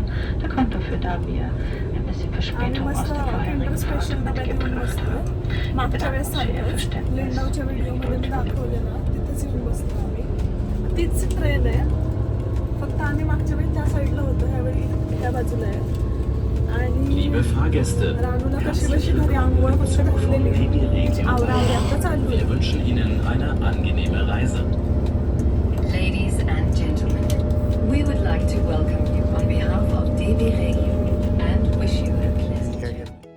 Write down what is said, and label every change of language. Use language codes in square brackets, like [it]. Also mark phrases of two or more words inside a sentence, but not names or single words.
[de] Der Grund dafür, da wir ein bisschen Verspätung aus der vorherigen Fahrt mitgebracht haben. [mr] मागच्या वेळेस लिंडाऊच्या व्हिडिओमध्ये मी दाखवलेलं, तिथेच येऊन बसतो आम्ही. तीच ट्रेन आहे, फक्त आम्ही मागच्या वेळी त्या साईडला होतो, ह्यावेळी त्या बाजूला आहे. आणि रानूला कशी घरी आंघोळ फक्त घातलेली, आवरावरी आता चालू आहे. [de] Wir wünschen Ihnen eine angenehme Reise. [en] Ladies and gentlemen, we would like to welcome you on behalf of DB Regio and wish you a pleasant